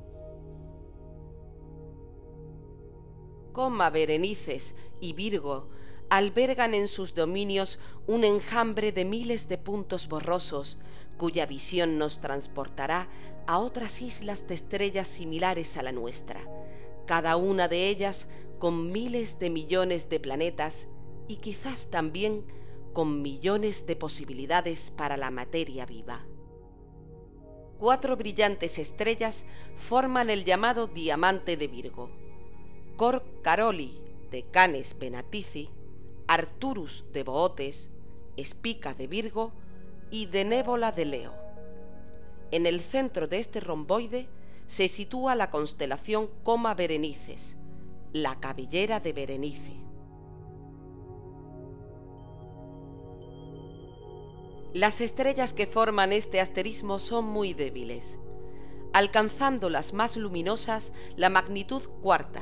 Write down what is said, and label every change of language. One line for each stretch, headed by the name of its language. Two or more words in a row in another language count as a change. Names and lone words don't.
Spanish: Coma Berenices y Virgo albergan en sus dominios un enjambre de miles de puntos borrosos, cuya visión nos transportará a otras islas de estrellas similares a la nuestra, cada una de ellas con miles de millones de planetas y quizás también con millones de posibilidades para la materia viva. 4 brillantes estrellas forman el llamado Diamante de Virgo: Cor Caroli de Canes Venatici, Arcturus de Bootes, Spica de Virgo y Denébola de Leo. En el centro de este romboide se sitúa la constelación Coma Berenices, la cabellera de Berenice. Las estrellas que forman este asterismo son muy débiles, alcanzando las más luminosas la magnitud cuarta.